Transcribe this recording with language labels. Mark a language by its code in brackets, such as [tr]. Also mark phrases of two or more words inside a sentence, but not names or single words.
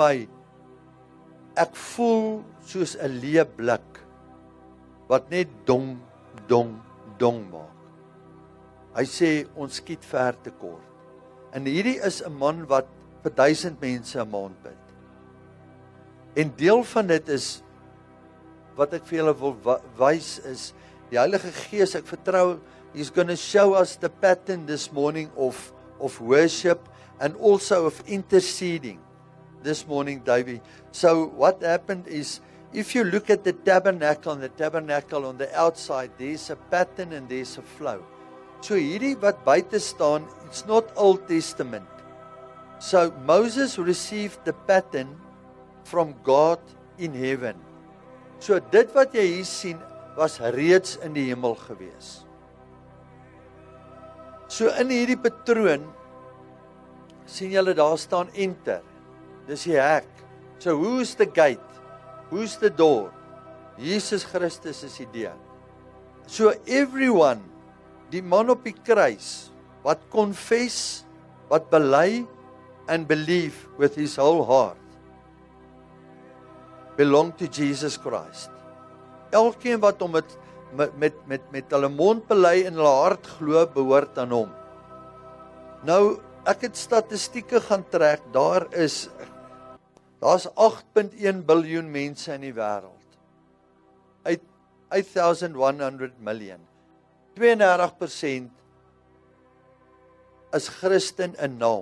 [af] Hy sê vir my, ek voel soos 'n leë blik wat net dong maak. Hy sê ons skiet ver te kort. En hierdie is 'n man wat vir 1000 mense 'n maand bid. En deel van dit is wat ek vir julle wil wys is die Heilige Gees. Ek vertrou [en] he's going to show us the pattern this morning of worship and also of interceding this morning, Davey. So what happened is, if you look at the tabernacle on the outside, there's a pattern and there's a flow. [af] So hierdie wat buite staan, [en] it's not Old Testament. So Moses received the pattern from God in heaven. [af] So dit wat jy hier sien, was reeds in die hemel gewees. So in hierdie patroon, sien julle daar staan enter. Dis die hek. [en] So who's the gate? Who's the door? [af] Jesus Christus is die deur. [en] So everyone, [af] die man op die kruis, wat confess, wat bely, [en] and believe with his whole heart, belong to Jesus Christ. [af] Elkeen wat hom met hulle mond bely en hulle hart glo, behoort aan hom. Nou, ek het statistieke gaan trek, daar's 8.1 biljoen mense in die wêreld. 8,100 million. 32% is Christen in naam.